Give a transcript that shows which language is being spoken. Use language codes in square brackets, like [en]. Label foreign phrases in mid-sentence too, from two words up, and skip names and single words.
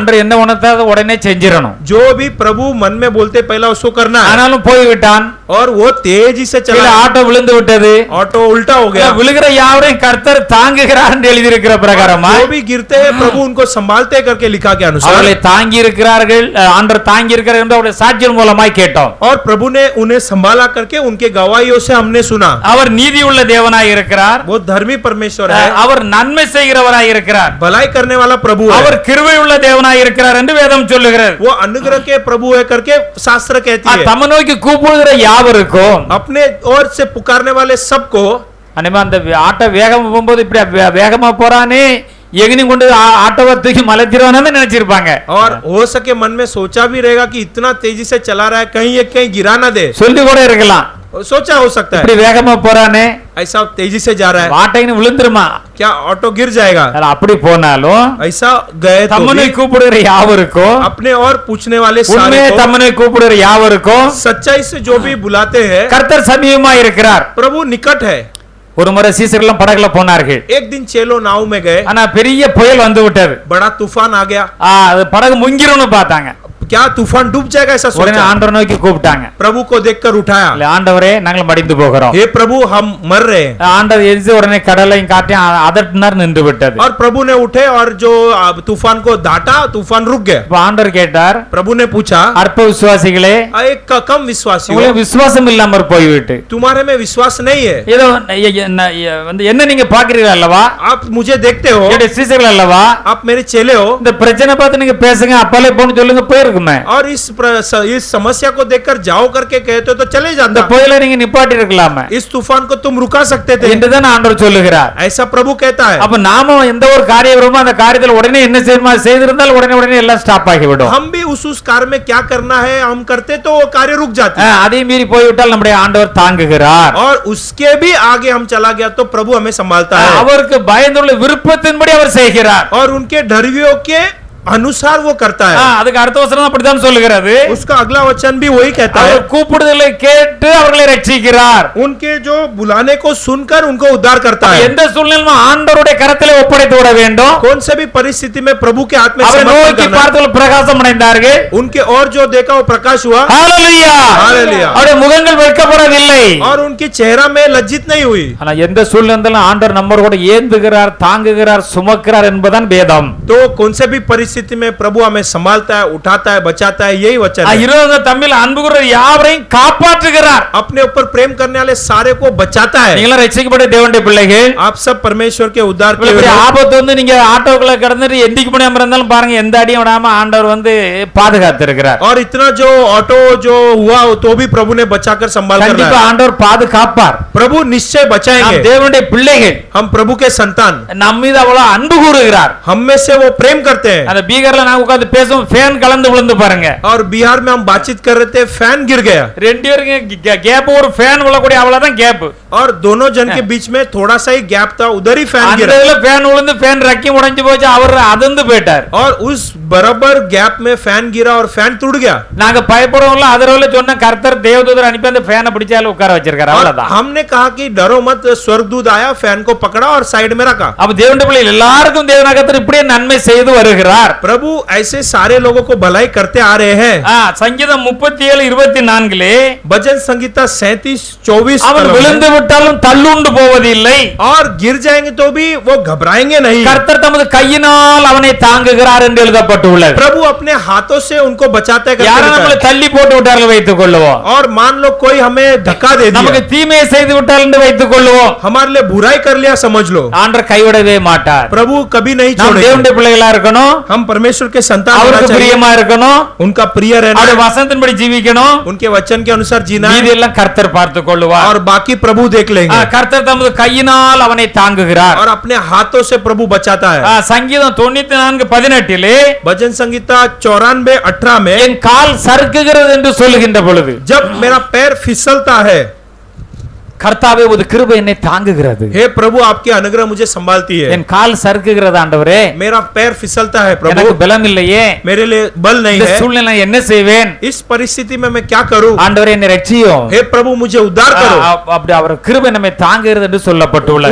[ta] ஆண்டவர் என்ன உணர்த்தா அதை உடனே செஞ்சிரணும். [hi] जो भी प्रभु मन में बोलते पहला उसको करना है। [ta] ஆனாலும் போய் விட்டான். [hi] और वो तेजी से [ta] கீழே [hi] चला, [ta] ஆட்டோ விழுந்து விட்டது. [hi] ऑटो उल्टा हो गया। [ta] விழுகிற யாவரையும் கர்த்தர் தாங்குகிறார் என்று எழுதி இருக்கிற பிரகாரமா [hi] जो भी गिरते हैं प्रभु उनको संभालते करके लिखा के अनुसार [ta] அவர்களை தாங்கி இருக்கிறார்கள், ஆண்டவர் தாங்கி இருக்கிறார் என்று அவருடைய சாட்சியின் மூலமாய் கேட்டோம். [hi] और प्रभु ने उन्हें संभाला करके उनके गवाहियों से हमने सुना। [ta] அவர் நீதி உள்ள தேவனாய் இருக்கிறார். [hi] वो धर्मी परमेश्वर है, [ta] அவர் नन्மை செய்கிறவராய் இருக்கிறார். [hi] भलाई करने वाला प्रभु है। [ta] அவர் கிருபை உள்ள தேவனாய் இருக்கிறார் என்று வேதம் சொல்லுகிறது. [hi] वो अनुग्रह के प्रभु है करके शास्त्र कहती है। [ta] தம்மை நோக்கி கூப்பிடுகிற யாவருக்கும், [hi] अपने ओर से पुकारने वाले सबको। [ta] அனிமா அந்த ஆட்டோ வேகமா போகும்போது இப்படி வேகமா போறானே, எங்கனையும் கொண்டு ஆட்டோவை தூக்கி மலைத்திருவானு நினைச்சிருப்பாங்க. [hi] और हो सके मन में सोचा भी रहेगा कि इतना तेजी से चला रहा है कहीं ये कहीं गिरा ना दे, [ta] சொல்லி கூட இருக்கலாம். [hi] सोचा हो सकता है [ta] இப்படி வேகமா போறானே, [hi] ऐसा तेजी से जा रहा है [ta] ஆட்டோன்னு விழுந்துருமா, [hi] क्या ऑटो गिर जाएगा। [ta] அப்படி போனாலும் [hi] ऐसा गए तो [ta] தம்மனை [hi] भी [ta] கூப்பிடுகிற யாவருக்கும், [hi] अपने और पूछने वाले सारे [ta] உண்மையை [hi] को, [ta] தம்மனை கூப்பிடுகிற யாவருக்கும் [hi] सच्चाई से जो भी बुलाते हैं [ta] கர்த்தர் சமீபமா இருக்கிறார். [hi] प्रभु निकट है। [ta] ஒரு முறை சீசர்கள் படகுல போனார்கள். [hi] एक दिन चेलो नाव में गए, [ta] ஆனா பெரிய புயல் வந்து விட்டது. [hi] बड़ा तूफान आ गया। [ta] அது படகு முங்கிரும்னு பார்த்தாங்க. [hi] क्या तूफान डूब जाएगा ऐसा [ta] உடனே [hi] सोचा। [ta] ஆண்டவரை நோக்கி கூப்பிட்டாங்க. [hi] प्रभु को देखकर उठाया, [ta] இல்ல, ஆண்டவரே நாங்கள் மடிந்து போகிறோம். [hi] हे प्रभु हम मर रहे हैं। [ta] ஆண்டவர் எரிச்சு உடனே கடலையும் காட்டையும் அதட்டினார், நின்று விட்டது. [hi] और प्रभु ने उठे और जो तूफान को डांटा, तूफान रुक गया। [ta] இப்ப ஆண்டவர் கேட்டார், [hi] प्रभु ने पूछा, [ta] அற்ப விசுவாசிகளே, [hi] एक कम विश्वासी हो, [ta] உங்களுக்கு விசுவாசம் இல்லாம போய்விட்டு [hi] तुम्हारे में विश्वास नहीं है। [ta] ஏதோ வந்து என்ன நீங்க பாக்குறீங்க அல்லவா, [hi] आप मुझे देखते हो, [ta] என்னுடைய சீசர்கள் அல்லவா, [hi] आप मेरे चेले हो, [ta] இந்த பிரச்சனை பார்த்து நீங்க பேசுங்க, அப்பாலே போன்னு சொல்லுங்க, போயிருக்குமே. [hi] और इस समस्या को देखकर जाओ करके कहते हो तो चले [ta] இந்த [hi] जाता। [ta] புயலை நீங்க நிப்பாட்டி இருக்கலாமே [hi] इस तूफान को तुम रुका सकते थे, [ta] என்றுதான் ஆண்டவர் சொல்லுகிறார். [hi] ऐसा प्रभु कहता है। [ta] அப்ப நாம எந்த ஒரு காரியம் வருமோ அந்த காரியத்துல உடனே என்ன செய்யணுமா செய்திருந்தால் உடனே எல்லாம் ஸ்டாப் ஆகிவிடும். [hi] हम भी उस कार्य में क्या करना है हम करते तो वो कार्य रुक जाते हैं। [ta] அதையும் மீறி போய்விட்டால் நம்முடைய ஆண்டவர் தாங்குகிறார். [hi] और उसके भी आगे हम चला गया तो प्रभु हमें संभालता है। [ta] அவருக்கு பயந்துள்ள விருப்பத்தின்படி அவர் செய்கிறார். [hi] और उनके डरवियों के अनुसार वो करता है। [ta] அதுக்கு அடுத்த வசனம் அப்படிதான் சொல்லுகிறது. [hi] उसका अगला वचन भी वही कहता है, [ta] அவர் கூப்பிடுதலை கேட்டு அவர்களை ரட்சிக்கிறார். [hi] उनके जो बुलाने को सुनकर उनको उद्धार करता है। [ta] எந்த சூழ்நிலையிலும் ஆண்டவருடைய கரத்திலே ஒப்படைத்து விட வேண்டும். [hi] कौन से भी परिस्थिति में प्रभु के हाथ में [ta] அவரை [hi] समर्पण [ta] நோக்கி [hi] करना है। [ta] பார்த்தவர்கள் பிரகாசம் அடைந்தார்கள். [hi] उनके और जो देखा वो प्रकाश हुआ। [ta] ஹalleluya. [hi] ஹalleluya. [ta] அவருடைய முகங்கள் வெட்கப்படவில்லை. [hi] और उनके चेहरा में लज्जित नहीं हुई। [ta] ஆனா எந்த சூழ்நிலையிலும் ஆண்டவர் நம்மோடு கூட ஏந்துகிறார், தாங்குகிறார், சுமக்கிறார் என்பதுதான் வேதம். [hi] तो कौन से भी परिस्थिति में प्रभु हमें संभालता है, उठाता है, बचाता है, यही वचन है। [ta] இருபது தம்மில் அன்பு கூறுகிற யாவரையும் காப்பாற்றுகிறார். [hi] अपने ऊपर प्रेम करने वाले सारे को बचाता है। [ta] நீங்க ரட்சிக்கப்பட்ட தேவனுடைய பிள்ளைகள், [hi] आप सब परमेश्वर के उद्धार के [ta] இவ்வளவு பெரிய [hi] लिए [ta] ஆபத்து வந்து நீங்க ஆட்டோக்குள்ள கிடந்துட்டு எந்திக்கு முடியாம இருந்தாலும் பாருங்க, எந்த அடியும் விடாம ஆண்டவர் வந்து பாதுகாத்து இருக்கிறார். [hi] और इतना जो ऑटो जो हुआ तो भी प्रभु ने बचाकर संभाल कर [ta] கண்டிப்பா [hi] रहा है। [ta] ஆண்டவர் பாதுகாப்பார். [hi] प्रभु निश्चय बचाएंगे। [ta] நாம் தேவனுடைய பிள்ளைகள், [hi] हम प्रभु के संतान, [ta] நம்ம மீது அவ்வளவு அன்பு கூறுகிறார். [hi] हम में से वो प्रेम करते हैं। [ta] அந்த பீகார்ல நான் உட்கார்ந்து பேசும் ஃபேன் கலந்து விழுந்து பாருங்க. [hi] और बिहार में हम बातचीत कर रहे थे, फैन गिर गया। [ta] ரெண்டு பேருக்கு கேப், ஒரு ஃபேன் விழக்கூடிய அவ்வளவுதான் கேப். [hi] और दोनों जन के बीच में थोड़ा सा ही गैप था, उधर ही फैन [ta] அந்த [hi] गिरा। [ta] இதுல ஃபேன் விழுந்து ஃபேன் ரக்கி உடைஞ்சு போச்சு, அவர் அதிர்ந்து போயிட்டார். [hi] और उस बराबर गैप में फैन गिरा और फैन टूट गया। [ta] நாங்க பயப்படுறோம்ல, அதரவுல சொன்ன கர்த்தர் தேவதூதர் அனுப்பி அந்த ஃபேனை பிடிச்சால உட்கார வச்சிருக்காரு, [hi] और [ta] அவ்வளவுதான். [hi] हमने कहा कि डरो मत, स्वर्गदूत आया, फैन को पकड़ा और साइड में रखा। [ta] அப்ப தேவனுடைய பிள்ளைகள் எல்லாருக்கும் தேவனாகத்தர் இப்படியே நன்மை செய்து வருகிறார். [hi] प्रभु ऐसे सारे लोगों को भलाई करते आ रहे हैं। [ta] சங்கீதம் 37:24 [hi] भजन संगीता 37:24 [ta] அவன் விழுந்து விட்டாலும் தள்ளுண்டு போவதில்லை. [hi] और गिर जाएंगे तो भी वो घबराएंगे नहीं. [ta] கர்த்தர் தமது கையினால் அவனை தாங்குகிறார் என்று எழுதப்பட்டுள்ளது. [hi] प्रभु अपने हाथों से उनको बचाते करके [ta] யாரை [hi] लिखा [ta] நம்மளை [hi] है. [ta] தள்ளி போட்டு விட்டார்கள் வைத்துக் கொள்ளுவோம். [hi] और मान लो कोई हमें धक्का दे [ta] நமக்கு [hi] दिया, [ta] தீமையை செய்து விட்டால் என்று வைத்துக் கொள்ளுவோம். [hi] हमारे लिए बुराई कर लिया समझ लो, [ta] ஆண்டவர் கைவிடவே மாட்டார். [hi] प्रभु कभी नहीं [ta] நாம் [hi] छोड़ेंगे. [ta] தேவனுடைய பிள்ளைகளா இருக்கணும், [hi] हम परमेश्वर के संतान होना [ta] அவருக்கு [hi] चाहिए, [ta] பிரியமா இருக்கணும், [hi] उनका प्रिय रहना, [ta] அவருடைய வசனத்தின்படி ஜீவிக்கணும். [hi] उनके वचन के अनुसार जीना है, [ta] மீதி எல்லாம் கர்த்தர் பார்த்துக் கொள்ளுவார். [hi] और बाकी प्रभु देख लेंगे. [ta] கர்த்தர் தமது கையினால் அவனை தாங்குகிறார். [hi] और अपने हाथों से प्रभु बचाता है. [ta] சங்கீதம் 94:18 [hi] भजन संगीता 94:18 में, [ta] என் கால் சறுக்குகிறது என்று சொல்லுகின்ற பொழுது, [hi] जब मेरा पैर फिसलता है, [ta] கர்த்தாவே உமது கிருபை என்னை தாங்குகிறது. [hi] हे प्रभु आपकी अनुग्रह मुझे संभालती है. [ta] என் கால் சறுக்குகிறது ஆண்டவரே, [hi] मेरा पैर फिसलता है प्रभु, [ta] எனக்கு பலம் இல்லையே, [hi] मेरे लिए बल नहीं [ta] இந்த [hi] है. [ta] சூழ்நிலை என்ன செய்வேன்? [hi] इस परिस्थिति में मैं क्या करूं? [ta] ஆண்டவரே என்னை ரட்சியும். [hi] हे प्रभु मुझे उद्धार करो. [ta] அப்படி அவர் கிருபை நம்மை தாங்குகிறது என்று சொல்லப்பட்டுள்ளது.